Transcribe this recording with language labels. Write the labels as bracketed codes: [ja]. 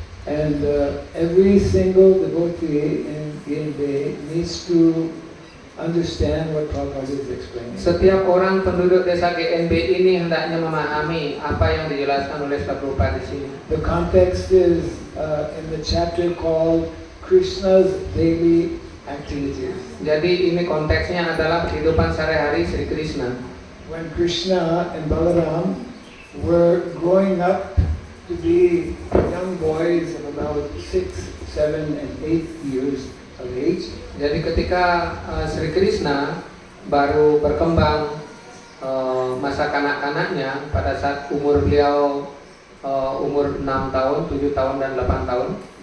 [en] And every single devotee in GNB needs to understand what Prabhupada is explaining. [id] Setiap orang penduduk desa GNB ini hendaknya memahami apa yang dijelaskan oleh Srila Prabhupada di sini. [en] The context is in the chapter called Krishna's Daily Activities. [id] Jadi ini konteksnya adalah kehidupan sehari-hari Sri Krishna. [en] When Krishna and Balaram were growing up to be young boys of about 6, 7, and 8 years of age. [id] Jadi ketika Sri Krishna baru berkembang masa kanak-kanaknya pada saat umur beliau umur 6 tahun, 7 tahun dan 8 tahun.